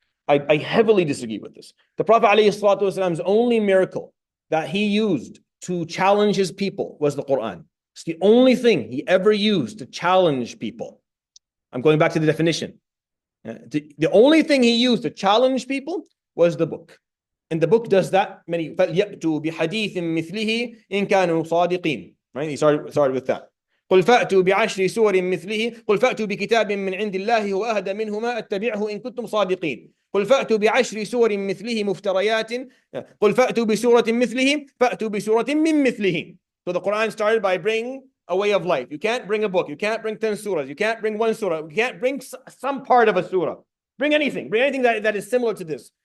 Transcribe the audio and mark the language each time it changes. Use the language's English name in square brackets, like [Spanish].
[English] I heavily disagree with this. The Prophet ﷺ's only miracle that he used to challenge his people was the Quran. It's the only thing he ever used to challenge people. I'm going back to the definition. The only thing he used to challenge people was the book. And the book does that many. [Arabic] فَلْيَأْتُوا بِحَدِيثٍ مِثْلِهِ إِن كَانُوا صَادِقِينَ. Right? [English] He started with that. [Arabic] قل فأتوا بعشر سور مثله قل فأتوا بكتاب من عند الله هو أهدى منهما أتبعه إن كنتم صادقين قل فأتوا بعشر سور مثله مفتريات قل فأتوا بسورة مثله فأتوا بسورة من مثله. [English] So the Quran started by bringing a way of life. You can't bring a book. You can't bring 10 surahs. You can't bring one surah. You can't bring some part of a surah. Bring anything. Bring anything that is similar to this.